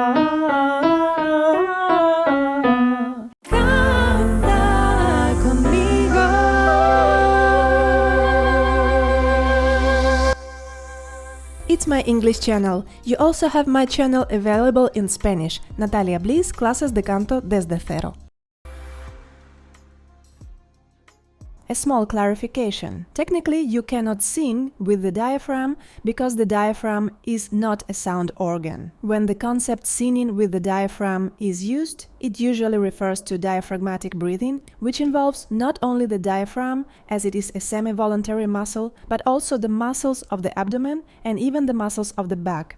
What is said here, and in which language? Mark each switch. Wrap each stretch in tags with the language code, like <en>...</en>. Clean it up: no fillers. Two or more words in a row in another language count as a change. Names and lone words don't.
<en>It's my English channel. You also have my channel available in Spanish, Natalia Bliss,</en> <es>clases de canto desde cero.</es> <en>A small clarification. Technically, you cannot sing with the diaphragm because the diaphragm is not a sound organ. When the concept singing with the diaphragm is used, it usually refers to diaphragmatic breathing, which involves not only the diaphragm, as it is a semi-voluntary muscle, but also the muscles of the abdomen and even the muscles of the back.</en>